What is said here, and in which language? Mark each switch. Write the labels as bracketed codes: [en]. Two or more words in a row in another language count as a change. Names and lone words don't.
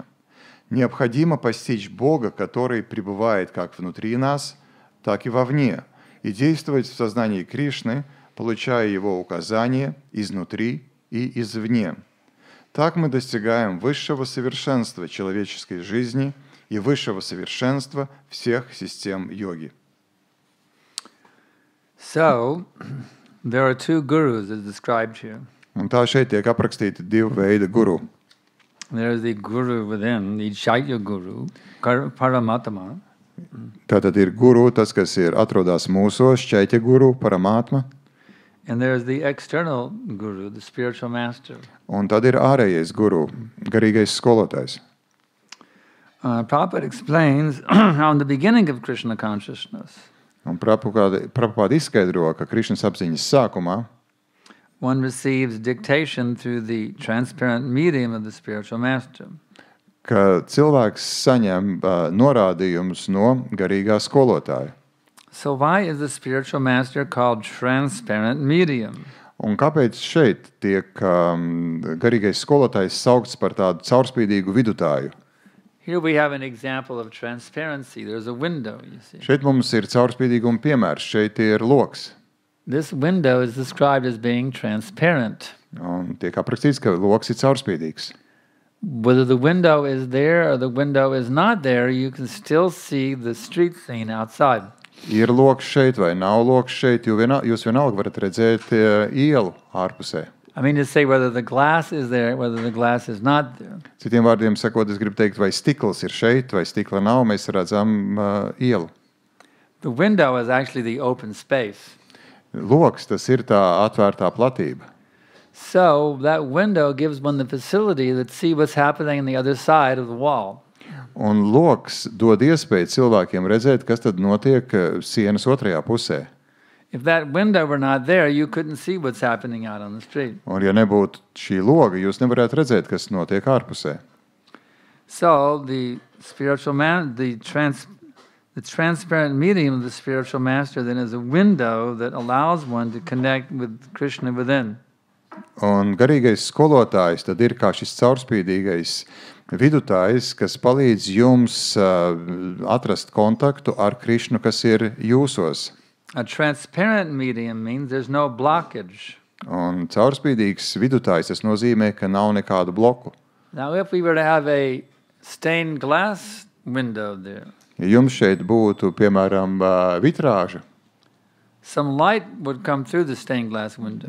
[ru] Необходимо постичь Бога, который пребывает как внутри нас, так и вовне, и действовать в сознании Кришны, получая Его указания изнутри и извне. Так мы достигаем высшего совершенства человеческой жизни и высшего совершенства всех систем йоги. [en] So, there are two gurus as described here. [lv] Un tā šeit tiek aprakstīti divi veidi guru. [en] There is the guru within, the Chaitya guru, Paramatma. [lv] Tātad ir guru, tas, kas ir atrodas mūsos, Čaitya guru, Paramātma. [en] And there is the external guru, the spiritual master. [lv] Un tad ir ārējais guru, garīgais skolotājs. [en] Prabhupada explains how in the beginning of Krishna consciousness, [lv] Un Prabhupāda izskaidro, ka Krišnas apziņas sākumā [en] one receives dictation through the transparent medium of the spiritual master. [lv] ka cilvēks saņem norādījumus no garīgā skolotāja. [en] So why is the spiritual master called transparent medium? [lv] Un kāpēc šeit tiek garīgais skolotājs saukts par tādu caurspīdīgu vidutāju? [en] Here we have an example of transparency. There's a window, you see. [lv] Šeit mums ir caurspīdīguma piemērs, šeit ir loks. [en] This window is described as being transparent. [lv] Un tiek aprakstīts, ka loks ir caurspīdīgs. [en] Whether the window is there or the window is not there, you can still see the street scene outside. [lv] Ir loks šeit vai nav loks šeit, jūs vienalga varat redzēt ielu ārpusē. [en] I mean to say whether the glass is there, whether the glass is not there. [lv] Citiem vārdiem sakot, es gribu teikt, vai stikls ir šeit, vai stikla nav, mēs redzam ielu. [en] The window is actually the open space. [lv] Loks, tas ir tā atvērtā platība. [en] So that window gives one the facility to see what's happening on the other side of the wall. [lv] Un loks dod iespēju cilvēkiem redzēt, kas tad notiek sienas otrajā pusē. [en] If that window were not there, you couldn't see what's happening out on the street. [lv] Un ja nebūtu šī loga, jūs nevarētu redzēt, kas notiek ārpusē. [en] So the spiritual man, the transparent medium of the spiritual master then is a window that allows one to connect with Krishna within. [lv] Un garīgais skolotājs tad ir kā šis caurspīdīgais vidutājs, kas palīdz jums atrast kontaktu ar Krišnu, kas ir jūsos. [en] A transparent medium means there's no blockage. [lv] Un caurspīdīgs vidutājs, tas nozīmē, ka nav nekādu bloku. [en] Now if we were to have a stained glass window there, [lv] Ja jums šeit būtu, piemēram, vitrāža, [en] some light would come through the stained glass window.